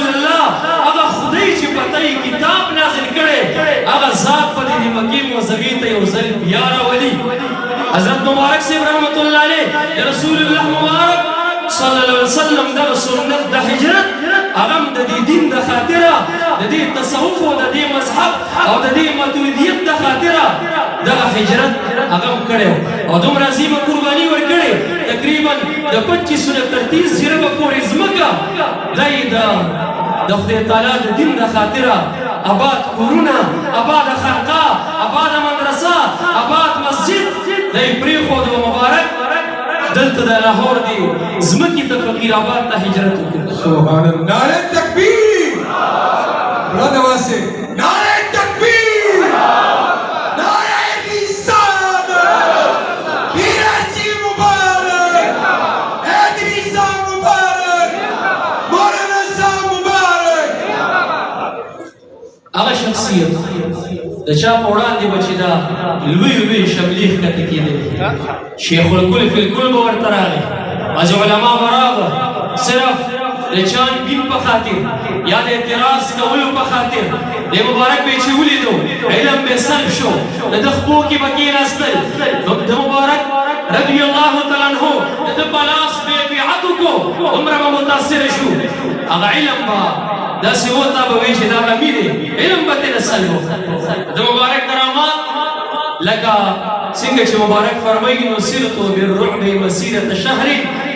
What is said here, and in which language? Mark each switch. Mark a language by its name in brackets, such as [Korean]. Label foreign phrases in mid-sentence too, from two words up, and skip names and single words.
[Pashto] الله هغه خدای چې پته یې کتاب نازل کړی هغه ذات په دې مکې معظمې ته یو ځل بیا راولي حضرت مبارک صاحب [Arabic] رحمت الله علیه رسول الله [Pashto] مبارک [Arabic] صلی الله علیه وسلم [Pashto] دغه سنت د هجرت هغه د دې دین د خاطره د دې تصوف او د دې مذهب او د دې ماتوریدیت د خاطره دغه هجرت هغه کړی او دومره عظیمه قرباني ورکړې تقریبا د 25 نه تر 30 جربه پورې ځمکه دی د خدای تعالی د دین د خاطره آباد کورونه آباد خانقاه آباد مدرسه آباد مسجد دی پرېښود مبارک دلته د لاهور دی ځمکې ته فقیر آباد ته هجرت وکړ [Arabic] سبحان الله [Pashto] نعره تکبیر برادر واسه نعره تکبیر نعره رسالت پیراچی مبارک ادریسا مبارک مولانا صاحب مبارک هغه شخصیت د چا په وړاندې به چې دا لوی شملې ښکته کېدلې [Arabic] شیخ الکل فی الکل [Pashto] به ورته راغی بعضې علما به راغله صرف د چان بین په خاطر یا د اعتراض کولو په خاطر د مبارک به یې چې ولیدو علم به سلب شو د ده خپو کې به کېناستل د مبارک [Arabic] رضی الله تعالی عنه [Pashto] د ده په لاس به یې بیعت وکړو دومره به متاثره شو هغه علم به داسې وته به وایي چې دا غمی دی علم به ترې سلب د مبارک کرامات لکه څنګه چې مبارک فرمایي [Arabic] نصرت بالرعب مسیرة شهر